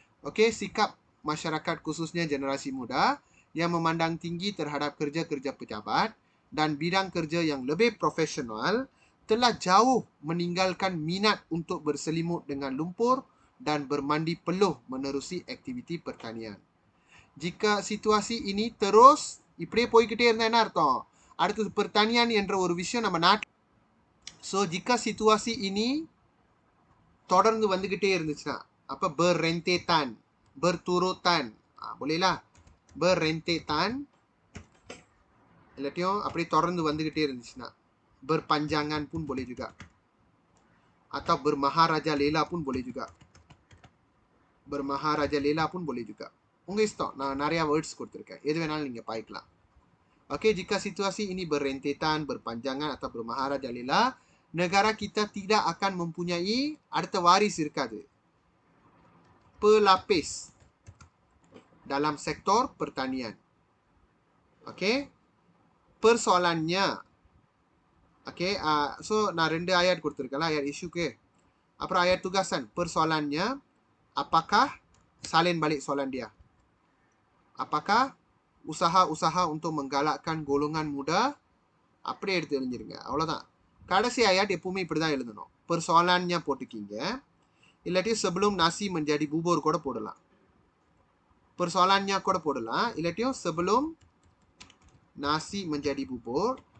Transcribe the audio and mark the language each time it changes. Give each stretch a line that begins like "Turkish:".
Malay: Okay, sikap masyarakat khususnya generasi muda yang memandang tinggi terhadap kerja-kerja pejabat dan bidang kerja yang lebih profesional telah jauh meninggalkan minat untuk berselimut dengan lumpur dan bermandi peluh menerusi aktiviti pertanian. jika situasi ini
Tamil: terus இப்படியே போய்கிட்டே இருந்தா என்ன அர்த்தம்? அடுத்தது pertanian என்ற ஒரு விஷயம் நம்ம நாட்டு. ஸோ
Malay: jika situasi ini
Tamil: தொடர்ந்து வந்துகிட்டே இருந்துச்சுன்னா அப்ப berrentetan, berturutan, bolehlah berrentetan, இல்லாட்டியும் அப்படி தொடர்ந்து வந்துகிட்டே இருந்துச்சுன்னா
Malay: berpanjangan pun boleh juga, atau bermaharaja lela pun boleh juga,
Tamil: bermaharaja lela pun boleh juga. உங்க இஷ்டம், நான் நிறைய வேர்ட்ஸ் கொடுத்துருக்கேன், எது வேணாலும் நீங்க பாய்க்கலாம்.
Malay: Okey, jika situasi ini berrentetan, berpanjangan atau bermaharaja lela, negara kita tidak akan mempunyai
Tamil: அடுத்த waris இருக்காது,
Malay: pelapis dalam sektor pertanian.
Tamil: Okey, persoalannya, okey, so நான் 2 ayat கொடுத்துருக்கேன், ayat isu ke, அப்புறம் ayat tugasan.
Malay: Persoalannya, apakah, salin balik soalan dia, apakah usaha-usaha untuk menggalakkan golongan muda,
Tamil: அப்படியே எடுத்து எழுதிருங்க, அவ்வளோதான். கடைசி ayat எப்பவுமே இப்படி தான் எழுதணும், persoalannya போட்டுக்கிங்க, இல்லாட்டி
Malay: sebelum nasi menjadi bubur
Tamil: கூட போடலாம், persoalannya கூட போடலாம், இல்லாட்டியும் sebelum nasi menjadi bubur.